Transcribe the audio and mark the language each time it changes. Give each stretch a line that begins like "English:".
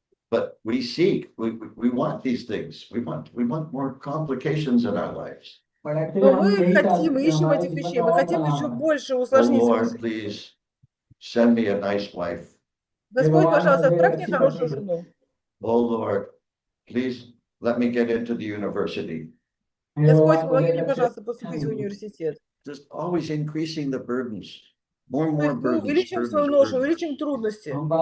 English: But we seek, we want these things. We want more complications in our lives.
Russian: Но мы хотим, мы ищем этих вещей, мы хотим еще больше усложнить.
English: Oh Lord, please send me a nice wife.
Russian: Господь, пожалуйста, отправь мне хорошую жену.
English: Oh Lord, please let me get into the university.
Russian: Господь, помоги мне, пожалуйста, поступить в университет.
English: Just always increasing the burdens. More and more
Russian: Мы увеличим свою ношу, увеличим трудности.